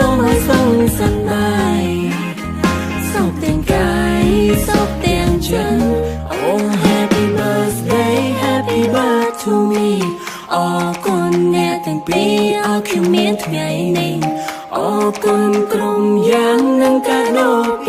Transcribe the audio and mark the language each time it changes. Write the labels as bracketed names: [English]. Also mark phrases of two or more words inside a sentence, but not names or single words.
[Khmer] មឲ្យសុខសប្បាយសុខទាំងកាយសុខទាំងចិត្ត [English] Oh happy birthday happy birthday to me [Khmer] អរគុណអ្នក ទាំងពីរអរខ្ញុំមានថ្ងៃនេះអរគុណក្រុមយ៉ាងនឹងកាដូពិ